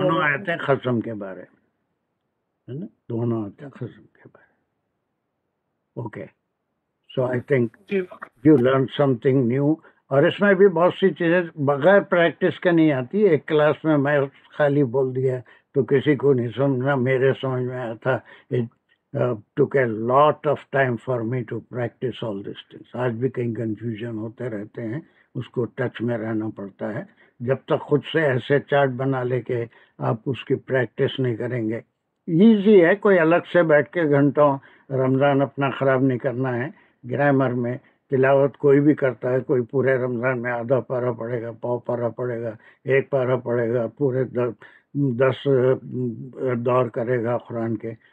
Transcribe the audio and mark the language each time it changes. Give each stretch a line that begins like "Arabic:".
Urdu: دونوں آیتیں قسم کے بارے میں ہے نا, دونوں آیتیں قسم کے بارے میں.
English: Okay, so I think you learn something new.
Urdu: اور اس میں بھی بہت سی چیزیں بغیر پریکٹس کے نہیں آتی. ایک کلاس میں میں خالی بول دیا تو کسی کو نہیں سمجھنا, میرے سمجھ میں آیا تھا.
English: took a lot of time for me to practice all these things.
Urdu: آج بھی کہیں کنفیوژن ہوتے رہتے ہیں, اس کو ٹچ میں رہنا پڑتا ہے. جب تک خود سے ایسے چارٹ بنا لے کے آپ اس کی پریکٹس نہیں کریں گے. ایزی ہے, کوئی الگ سے بیٹھ کے گھنٹوں رمضان اپنا خراب نہیں کرنا ہے. گرامر میں تلاوت کوئی بھی کرتا ہے, کوئی پورے رمضان میں آدھا پارہ پڑھے گا, پاؤ پارہ پڑھے گا, ایک پارہ پڑھے گا, پورے 10 دور کرے گا قرآن کے.